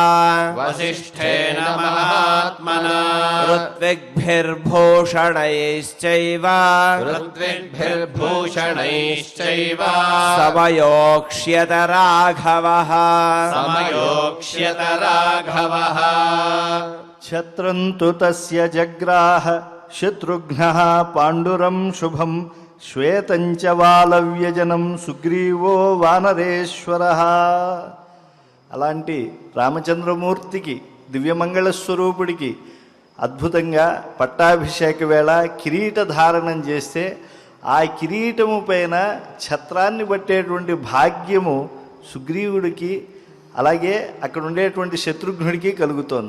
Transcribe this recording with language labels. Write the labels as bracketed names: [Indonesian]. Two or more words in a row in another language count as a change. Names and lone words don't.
[Sanskrit] वसिष्ठेन महात्मना ఋత్విగ్భిర్భూషణైశ్చైవ ऋत्विग्भिर्भूषणैश्चैव समयोक्ष्यत राघवः समयोक्ष्यत राघवः छत्रंतु तस्य जग्राह शत्रुघ्नः पाण्डुरं शुभं श्वेतंच वालव्यजनं सुग्रीवो वानरेश्वरः. [Telugu] అలాంటి రామచంద్రమూర్తికి దివ్యమంగళ స్వరూపుడికి అద్భుతంగా పట్టాభిషేక వేళ కిరీట ధారణం చేస్తే ఆ కిరీటము పైన ఛత్రాన్ని పట్టేటువంటి భాగ్యము సుగ్రీవుడికి అలాగే అక్కడ ఉండేటువంటి శత్రుఘ్నుడికి కలుగుతోంది.